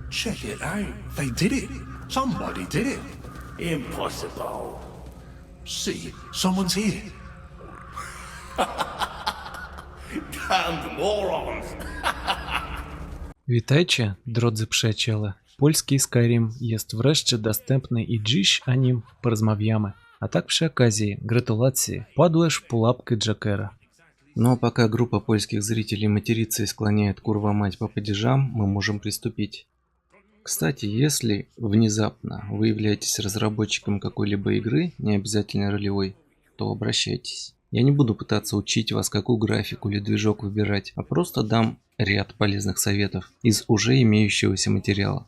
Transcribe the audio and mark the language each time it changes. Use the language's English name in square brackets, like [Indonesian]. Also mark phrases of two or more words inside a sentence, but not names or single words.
[English] Check it out. They did it. Somebody did it. Impossible. See, someone's here. Damned morons. [Polish] Witajcie, drodzy przyjaciele. Polski Skyrim jest wreszcie dostępny i dziś o nim porozmawiamy. A так przy okazji, gratulacje, padłeś w pułapkę Джокера. [Russian] Но пока группа польских зрителей матерится и склоняет [Polish] kurwa mać [Russian] по падежам, мы можем приступить. Кстати, если внезапно вы являетесь разработчиком какой-либо игры, не обязательно ролевой, то обращайтесь. Я не буду пытаться учить вас, какую графику или движок выбирать, а просто дам ряд полезных советов из уже имеющегося материала.